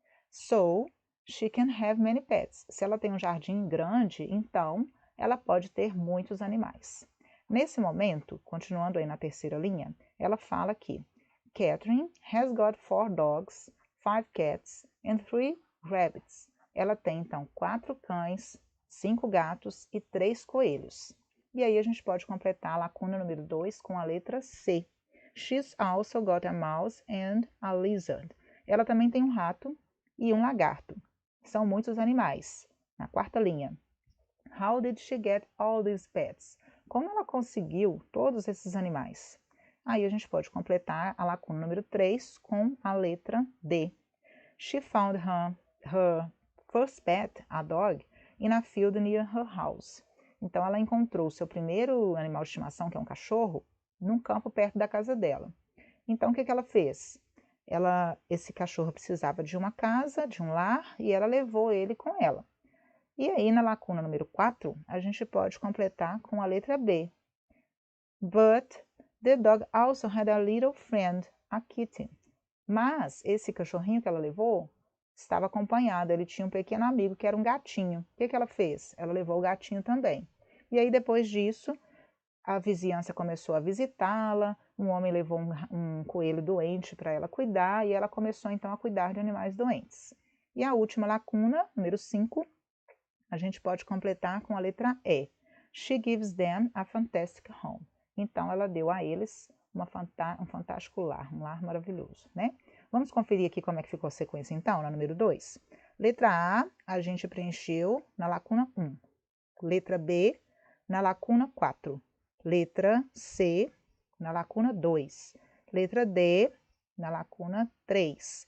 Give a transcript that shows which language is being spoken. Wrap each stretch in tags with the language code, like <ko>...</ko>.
<en>So, she can have many pets.</en> <pt>Se ela tem um jardim grande, então ela pode ter muitos animais. Nesse momento, continuando aí na terceira linha, ela fala que</pt> <en>Catherine has got 4 dogs, 5 cats and 3 rabbits.</en> <pt>Ela tem então 4 cães, 5 gatos e 3 coelhos. E aí a gente pode completar a lacuna número 2 com a letra C.</pt> <en>She's also got a mouse and a lizard.</en> <pt>Ela também tem um rato e um lagarto. São muitos animais. Na quarta linha.</pt> <en>How did she get all these pets?</en> <pt>Como ela conseguiu todos esses animais? Aí a gente pode completar a lacuna número 3 com a letra D.</pt> <en>She found her first pet, a dog, in a field near her house.</en> <pt>Então ela encontrou seu primeiro animal de estimação, que é um cachorro, num campo perto da casa dela. Então o que ela fez? Esse cachorro precisava de uma casa, de um lar, e ela levou ele com ela. E aí, na lacuna número 4, a gente pode completar com a letra B.</pt> <en>But the dog also had a little friend, a kitten.</en> <pt>Mas esse cachorrinho que ela levou estava acompanhado, ele tinha um pequeno amigo que era um gatinho. O que ela fez? Ela levou o gatinho também. E aí, depois disso, a vizinhança começou a visitá-la, um homem levou um coelho doente para ela cuidar, e ela começou então a cuidar de animais doentes. E a última lacuna, número 5, a gente pode completar com a letra E.</pt> <en>She gives them a fantastic home.</en> <pt>Então, ela deu a eles um fantástico lar, um lar maravilhoso, né? Vamos conferir aqui como é que ficou a sequência, então, na número 2. Letra A, a gente preencheu na lacuna 1. Letra B, na lacuna 4. Letra C, na lacuna 2. Letra D, na lacuna 3.</pt>